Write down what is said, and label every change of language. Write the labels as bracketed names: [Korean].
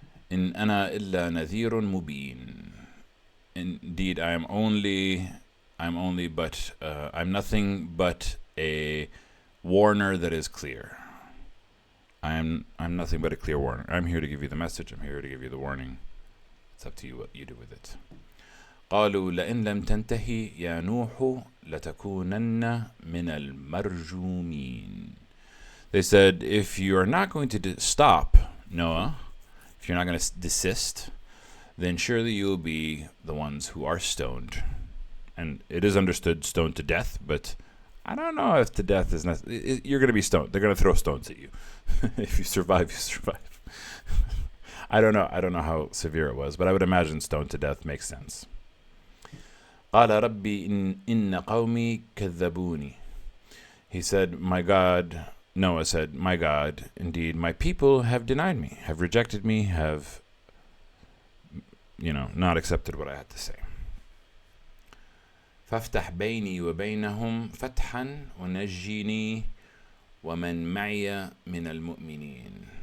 [Arabic] In ana illa nadhirun mubin. [English] Indeed, I'm nothing but a warner that is clear. I'm nothing but a clear warner. I'm here to give you the message. I'm here to give you the warning. It's up to you what you do with it. [Arabic] قالوا لئن لم تنتهي يا نوح لتكونن من المرجومين. [English] They said, if you are not going to stop, Noah, if you're not going to desist, then surely you will be the ones who are stoned. And it is understood stoned to death, but I don't know if to death is necessary. You're going to be stoned. They're going to throw stones at you. If you survive, you survive. I don't know how severe it was, but I would imagine stoned to death makes sense. [Arabic] قال ربي إن قومي كذبوني. [English] He said, Noah said, my God, indeed, my people have denied me, have rejected me, have, not accepted what I had to say. [Arabic] فافتح بيني وبينهم فتحا ونجيني ومن معي من المؤمنين.